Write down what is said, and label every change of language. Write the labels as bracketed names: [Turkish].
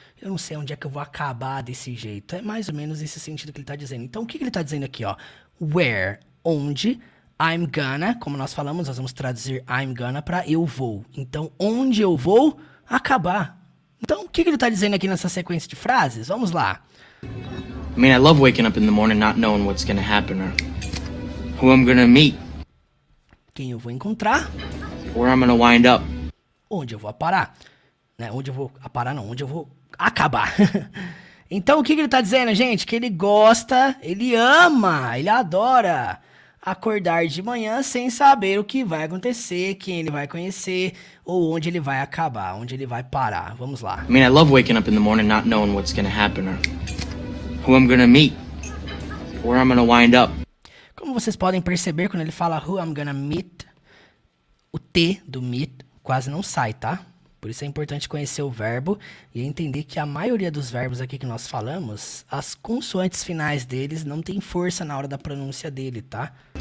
[Portuguese] Eu não sei onde é que eu vou acabar desse jeito. É mais ou menos esse sentido que ele está dizendo. Então, o que ele está dizendo aqui, ó? Where, onde, [English] I'm gonna, [Portuguese] como nós falamos, nós vamos traduzir [English] I'm gonna [Portuguese] para eu vou. Então, onde eu vou acabar. Então, o que ele está dizendo aqui nessa sequência de frases? Vamos lá. [English] I mean, I love waking up in the morning not knowing what's gonna happen or who I'm gonna meet. [Portuguese] Quem eu vou encontrar. [English] Where I'm gonna wind up. [Portuguese] Onde eu vou parar. Né? Onde eu vou parar não, onde eu vou acabar. Então, o que ele está dizendo, gente? Que ele gosta, ele ama, ele adora acordar de manhã sem saber o que vai acontecer, quem ele vai conhecer ou onde ele vai acabar, onde ele vai parar. Vamos lá. [English] I mean, I love waking up in the morning not knowing what's gonna happen or who I'm gonna meet. Where I'm gonna wind up. [Portuguese] Como vocês podem perceber, quando ele fala [English] who I'm gonna meet, [Portuguese] o T do meet quase não sai, tá? Por isso é importante conhecer o verbo e entender que a maioria dos verbos aqui que nós falamos, as consoantes finais deles não tem força na hora da pronúncia dele, tá?